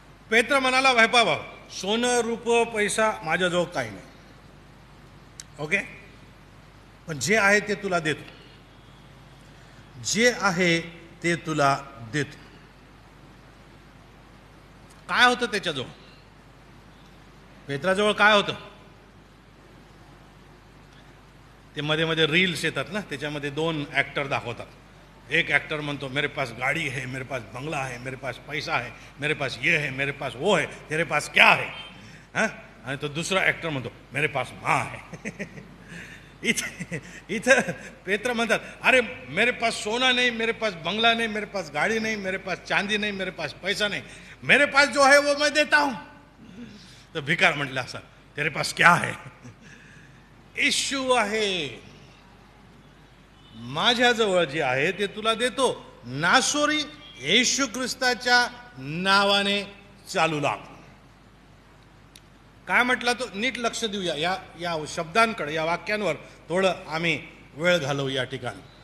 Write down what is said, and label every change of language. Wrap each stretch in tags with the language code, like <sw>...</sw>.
<mr>पेत्र म्हणाला, भाऊ, सोनं रूप पैसा माझ्याजवळ काही नाही, ओके, पण जे आहे ते तुला देतो, जे आहे ते तुला देतो. काय होतं त्याच्याजवळ, पेत्राजवळ काय होतं? ते मध्ये मध्ये रील्स येतात ना, त्याच्यामध्ये 2 ॲक्टर दाखवतात. एक ॲक्टर म्हणतो</mr> <hi>मेरे पास गाड़ी है, मेरे पास बंगला है, मेरे पास पैसा है, मेरे पास ये है, मेरे पास वो है, तेरे पास क्या है. हां.</hi> <mr>आणि तो दुसरा ॲक्टर म्हणतो</mr> <hi>मेरे पास माँ है.</hi> <mr>इथं पेत्र म्हणतात,</mr> <hi>अरे मेरे पास सोना नहीं, मेरे पास बंगला नहीं, मेरे पास गाड़ी नहीं, मेरे पास चांदी नहीं, मेरे पास पैसा नहीं, मेरे पास जो है वो मैं देता हूं.</hi> <mr>तो भिकार म्हटलं असं,</mr> <hi>तेरे पास क्या है.</hi> <mr>इश्यू आहे, माझ्याजवळ जे आहे ते तुला देतो. नासोरी येशू ख्रिस्ताच्या नावाने चालू लाग. काय म्हटलं तो, नीट लक्ष देऊया या शब्दांकडे, या वाक्यांवर थोडं आम्ही वेळ घालवू या ठिकाणी.</mr>